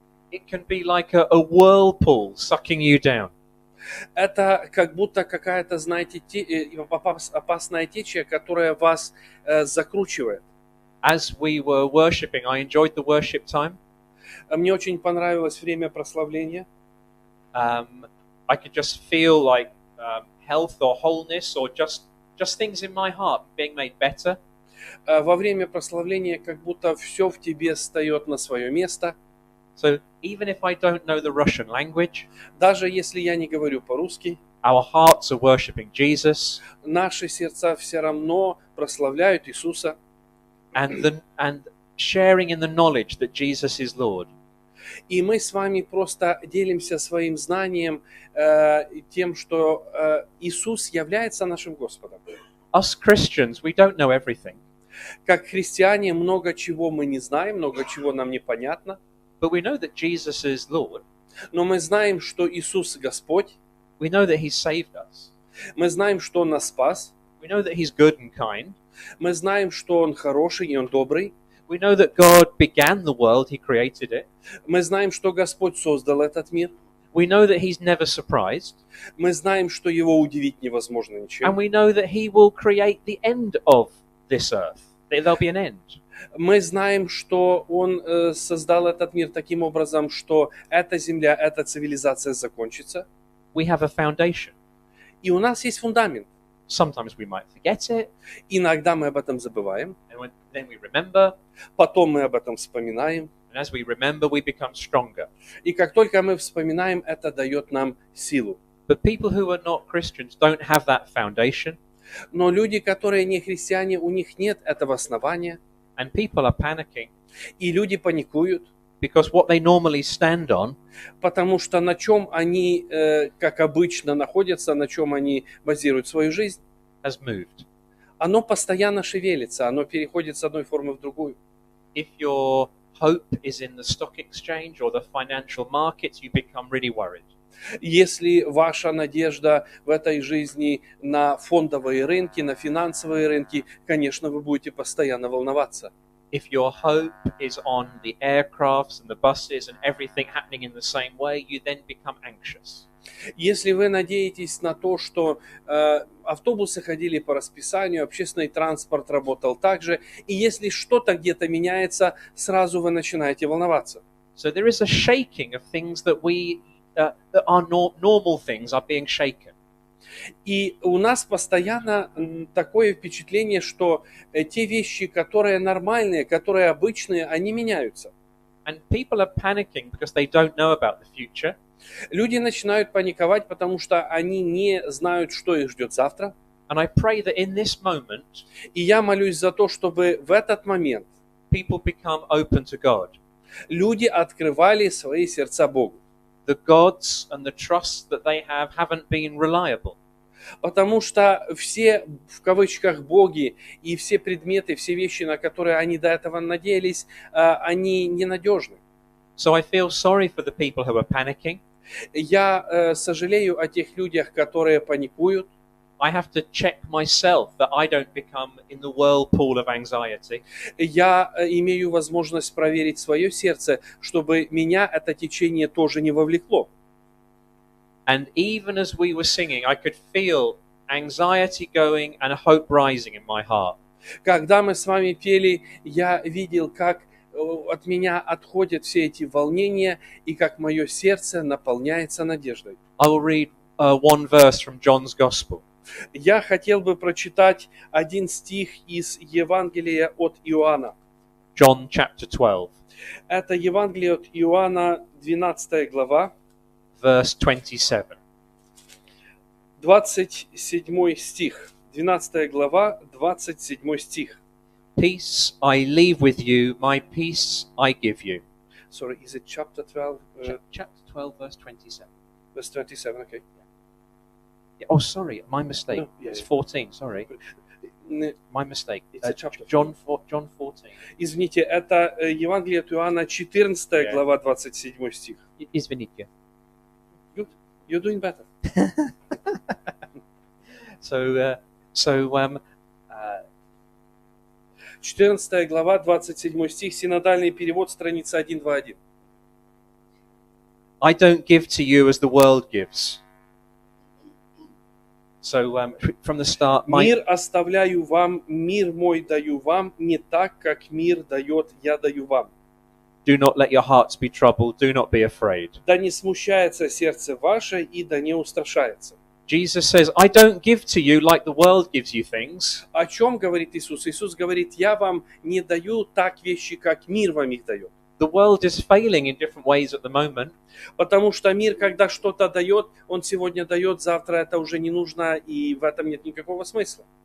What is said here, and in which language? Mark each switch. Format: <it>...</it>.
<en>It can be like a whirlpool sucking you down.</en> <ru>Это как будто какая-то, знаете, опасная течія, которая вас закручивает.</ru> <en>As we were worshipping, I enjoyed the worship time.</en> <ru>Мне очень понравилось время прославления.</ru> <en>I could just feel like health or wholeness or just things in my heart being made better.</en> <ru>Во время прославления как будто все в тебе встает на свое место.</ru> <en>So even if I don't know the Russian language,</en> <ru>Даже если я не говорю по-русски,</ru> <en>our hearts are worshipping Jesus,</en> <ru>наши сердца все равно прославляют Иисуса.</ru> <en>and sharing in the knowledge that Jesus is Lord.</en> <ru>И мы с вами просто делимся своим знанием, тем, что Иисус является нашим Господом.</ru> <en>Us Christians, we don't know everything,</en> <ru>Как христиане, много чего мы не знаем, много чего нам непонятно,</ru> <en>but we know that Jesus is Lord.</en> <ru>но мы знаем, что Иисус Господь,</ru> <en>We know that He's saved us.</en> <ru>мы знаем, что Он нас спас,</ru> <en>We know that He's good and kind.</en> <ru>мы знаем, что Он хороший и Он добрый,</ru> <en>We know that God began the world, He created it.</en> <ru>мы знаем, что Господь создал этот мир,</ru> <en>We know that He's never surprised.</en> <ru>мы знаем, что Его удивить невозможно</ru> <en>And</en> <ru>ничем.</ru> <en>we know that He will create the end of this earth. There'll be an end.</en> <ru>Мы знаем, что Он создал этот мир таким образом, что эта земля, эта цивилизация закончится.</ru> <en>We have a foundation.</en> <ru>И у нас есть фундамент.</ru> <en>Sometimes we might forget it,</en> <ru>Иногда мы об этом забываем,</ru> <en>and then we remember.</en> <ru>потом мы об этом вспоминаем.</ru> <en>And as we remember, we become stronger.</en> <ru>И как только мы вспоминаем, это дает нам силу.</ru> <en>But people who are not Christians don't have that foundation,</en> <ru>Но люди, которые не христиане, у них нет этого основания.</ru> <en>and people are panicking</en> <ru>И люди паникуют,</ru> <en>because what they normally stand on</en> <ru>потому что на чем они, как обычно, находятся, на чем они базируют свою жизнь,</ru> <en>has moved.</en> <ru>оно постоянно шевелится, оно переходит с одной формы в другую.</ru> <en>If your hope is in the stock exchange or the financial markets, you become really worried.</en> <ru>Если ваша надежда в этой жизни на фондовые рынки, на финансовые рынки, конечно, вы будете постоянно волноваться.</ru> <en>If your hope is on the aircrafts and the buses and everything happening in the same way, you then become anxious.</en> <ru>Если вы надеетесь на то, что автобусы ходили по расписанию, общественный транспорт работал так же, и если что-то где-то меняется, сразу вы начинаете волноваться.</ru> <en>So there is a shaking of things that that are normal things are being shaken.</en> <ru>И у нас постоянно такое впечатление, что те вещи, которые нормальные, которые обычные, они меняются.</ru> <en>And people are panicking because they don't know about the future.</en> <ru>Люди начинают паниковать, потому что они не знают, что их ждет завтра.</ru> <en>And I pray that in this moment,</en> <ru>И я молюсь за то, чтобы в этот момент</ru> <en>people become open to God.</en> <ru>люди открывали свои сердца Богу.</ru> <en>The gods and the trusts that they have haven't been reliable.</en> <ru>Потому что все, в кавычках, боги и все предметы, все вещи, на которые они до этого надеялись, они ненадежны.</ru> <en>So I feel sorry for the people who are panicking.</en> <ru>Я сожалею о тех людях, которые паникуют.</ru> <en>I have to check myself that I don't become in the whirlpool of anxiety.</en> <ru>Я имею возможность проверить свое сердце, чтобы меня это течение тоже не вовлекло.</ru> <en>And even as we were singing, I could feel anxiety going and hope rising in my heart.</en> <ru>Когда мы с вами пели, я видел, как от меня отходят все эти волнения и как мое сердце наполняется надеждой.</ru> <en>I will read one verse from John's Gospel.</en> <ru>Я хотел бы прочитать один стих из Евангелия от Иоанна.</ru> <en>John chapter 12,</en> <ru>Это Евангелие от Иоанна, 12 глава,</ru> <en>verse 27.</en> <ru>27 стих. 12 глава, 27 стих.</ru> <en>Peace I leave with you, my peace I give you. Sorry, is it chapter 12? Chapter 12, verse 27. Verse 27, okay. Oh, sorry, my mistake. No, yeah, It's yeah. 14. Sorry, my mistake. It's a chapter. John 14.</en> <ru>Извините, это Евангелие от Иоанна, 14</ru> <en>Yeah.</en> <ru>глава, 27 стих. Извините.</ru> <en>Good. You're doing better. So,</en> <ru>14 глава, 27 стих, синодальный перевод, страница 121.</ru> <en>I don't give to you as the world gives. So, from the start,</en> <ru>Мир оставляю вам, мир мой даю вам, не так, как мир дает, я даю вам.</ru> <en>do not let your hearts be troubled, do not be afraid.</en> <ru>Да не смущается сердце ваше и да не устрашается.</ru> <en>Jesus says, I don't give to you like the world gives you things.</en> <ru>О чем говорит Иисус? Иисус говорит, я вам не даю так вещи, как мир вам их дает.</ru> <en>The world is failing in different ways at the moment.</en> <ru>Потому что мир, когда что-то дает, он сегодня дает, завтра это уже не нужно, и в этом нет никакого смысла.</ru>